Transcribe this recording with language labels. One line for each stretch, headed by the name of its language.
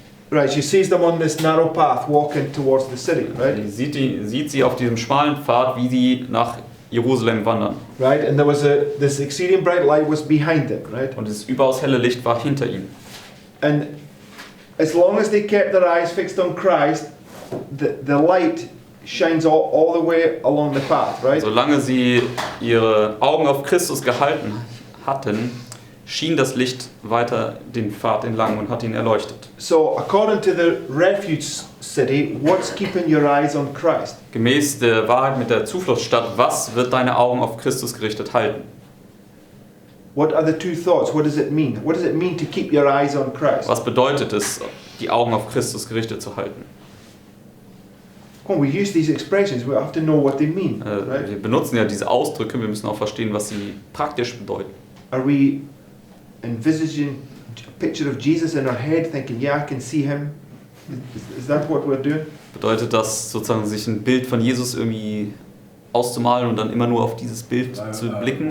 English: Right, she sees them on this narrow path walking towards the city, right?
German: Sieht sie auf diesem schmalen Pfad, wie sie nach Jerusalem wandern.
English: Right, and there was this exceeding bright light was behind them, right?
German: Und das überaus helle Licht war hinter ihnen.
English: And as long as they kept their eyes fixed on Christ, the light shines all the way along the path, right?
German: Solange sie ihre Augen auf Christus gehalten hatten, schien das Licht weiter den Pfad entlang und hat ihn erleuchtet.
English: So according to the refuge city, what's keeping your eyes on Christ?
German: Gemäß der Wahrheit mit der Zufluchtsstadt, was wird deine Augen auf Christus gerichtet halten?
English: What are the two thoughts? What does it mean? What does it mean to keep your eyes on Christ?
German: Was bedeutet es, die Augen auf Christus gerichtet zu halten?
English: When we use these expressions, we have to know what they mean, right?
German: Wir benutzen ja diese Ausdrücke, wir müssen auch verstehen, was sie praktisch bedeuten.
English: Are we envisaging a picture of Jesus in our head, thinking, yeah, I can see him? Is that what we're doing?
German: Bedeutet das sozusagen, sich ein Bild von Jesus irgendwie auszumalen und dann immer nur auf dieses Bild zu blicken?